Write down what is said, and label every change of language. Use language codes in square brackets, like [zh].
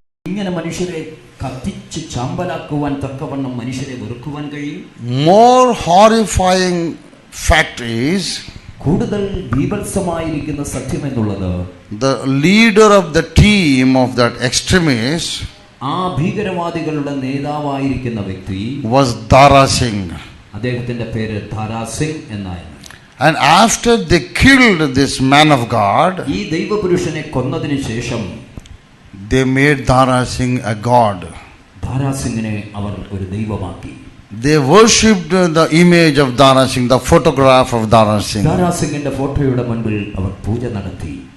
[ml] ഇങ്ങനെ മനുഷ്യരെ കത്തിച്ച് ചാമ്പലാക്കുവാൻ തക്കവണ്ണം മനുഷ്യരെ വെറുക്കുവാൻ കഴിയും? [en] More horrifying fact is, [ml] കൂടുതൽ ബീഭത്സമായിരിക്കുന്ന സത്യം എന്നുള്ളത്, [en] the leader of the team of that extremist, [ml] ആ ഭീകരവാദികളുടെ നേതാവായിരിക്കുന്ന വ്യക്തി [en] was Dara Singh. [ml] അദ്ദേഹത്തിന്റെ പേര് ധാരാ സിംഗ് എന്നായിരുന്നു. [en] And after they killed this man of God, [ml] ഈ ദൈവപുരുഷനെ കൊന്നതിന് ശേഷം [en] they made Dara Singh a god. [ml] ധാരാ സിംഗിനെ അവർ ഒരു ദൈവമാക്കി. [en] They worshipped the image of Dara Singh, the photograph of Dara Singh. [ml] ധാരാ സിംഗിന്റെ ഫോട്ടോയുടെ മുൻപിൽ അവർ പൂജ നടത്തി.